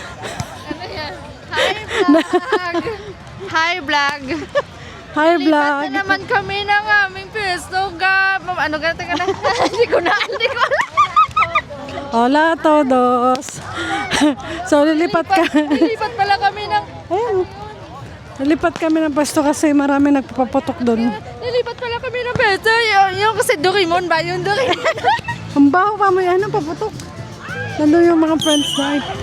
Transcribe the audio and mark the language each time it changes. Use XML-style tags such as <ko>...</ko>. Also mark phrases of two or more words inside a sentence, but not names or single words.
<en>Hi vlog! Hi,</en> <tl>Lipat vlog! na naman kami ng aming pwesto, ga. Ano ganito ka na? Hindi ko alam.</tl> <es>Hola a todos!</es> <tl>So, lilipat Lilipat pala kami ng... Ayun. Lilipat kami ng pwesto kasi marami nagpapaputok doon. Lilipat pala kami ng pwesto. Yung kasi Doraemon ba? Yung Doraemon. Ang baho pa mo yan, paputok. Nandun yung mga friends na.</tl>